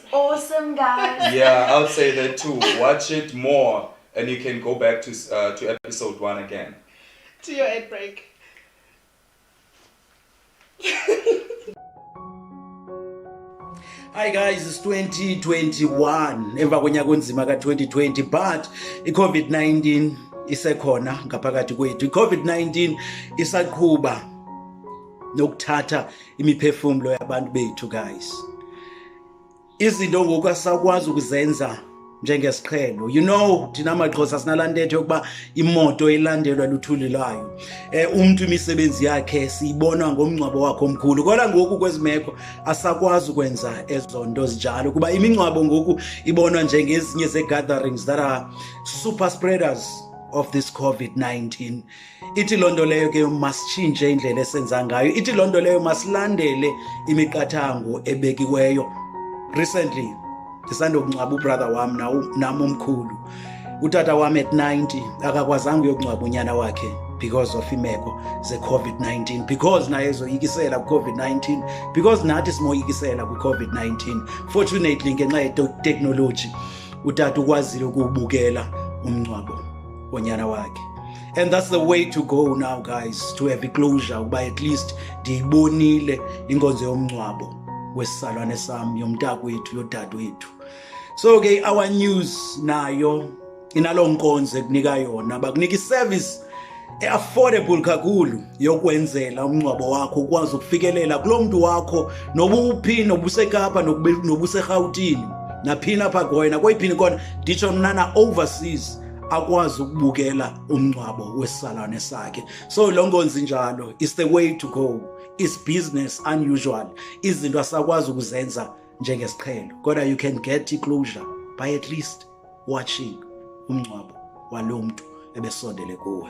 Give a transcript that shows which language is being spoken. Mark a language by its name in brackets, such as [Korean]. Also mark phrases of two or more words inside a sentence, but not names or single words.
[English] awesome, guys. Yeah, I would say that too. Watch it more, and you can go back to episode 1 again. To your ad break. Hi guys, it's 2021. [Xhosa] Emva konyaka onzima ka-2020, but i-COVID-19 isekhona ngaphakathi kwethu. I-COVID-19 isaqhuba nokuthatha imiphefumulo yabantu bethu, guys. Izinto ngoku asakwazi ukuzenza njengesiqhelo. [English] You know, [Xhosa] thina amaXhosa sinalantetho yokuba imoto elandelwa luthuli lwayo. Umuntu imisebenzi yakhe siyibona ngomncwabo wakhe omkhulu. Kodwa ngoku kwezimeko asakwazi ukwenza ezo nto zinjalo, kuba imingcwabo ngoku ibonwa njengezinye ze- [English] gatherings that are super spreaders of this COVID-19. [Xhosa] Ithi loo nto leyo ke masitshintshe indlela esenza ngayo. Ithi loo nto leyo masilandele imiqathango ebekiweyo. Recently ndisandokungcwaba ubrother wam nam omkhulu. Utata wam at 90 akakwazanga uyokungcwaba unyana wakhe [English] because of [Xhosa] imeko ze-COVID-19, because naye ezoyikisela ku-COVID-19, because nathi simoyikisela kwi-COVID-19. Fortunately ngenxa yeteknoloji utata ukwazile ukuwubukela umngcwabo wonyana wakhe. [English] And that's the way to go now, guys, to have a closure, ukuba at least [Xhosa] ndiyibonile inkonzo yomngcwabo wesisalwane sam, yomntakwethu, yodadewethu. So ke [English] our news [Xhosa] nayo inaloo nkonzo ekunika yona, bakunika [English] iservice affordable [Xhosa] kakhulu yokwenzela umngcwabo wakho ukwazi ukufikelela kulo mntu wakho, nobuphi, nobuseKapa, nobuseRhawutini, naphina apha kuhoyo, nakweyiphi khona, nditsho mna overseas, akwazi ukubukela umngcwabo wesisalwane sakhe. [English] So [Xhosa] lo nkonzo njalo [English] is the way to go. It's business unusual. [Xhosa] Izinto asakwazi ukuzenza njengesiqhelo, kodwa [English] you can get closure by at least watching [Xhosa] umngcwabo walo mntu ebesondele kuwe.